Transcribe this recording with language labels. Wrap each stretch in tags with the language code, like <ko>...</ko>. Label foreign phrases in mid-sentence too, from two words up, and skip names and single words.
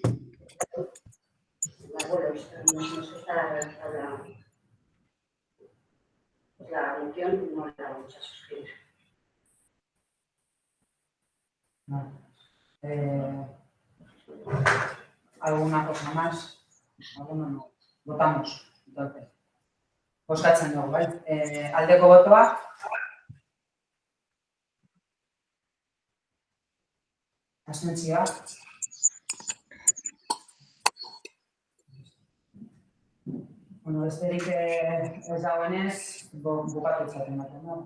<es>Bueno, nos está redactada la moción, no la vamos a suscribir. ¿Alguna cosa más? ¿Alguno no? Votamos, entonces.</es> <eu>Bozkatzen dugu, bai? Aldeko botoa. Abstentzioa. Bueno, besterik ez dagoenez, bukatu izaten baten, no?</eu>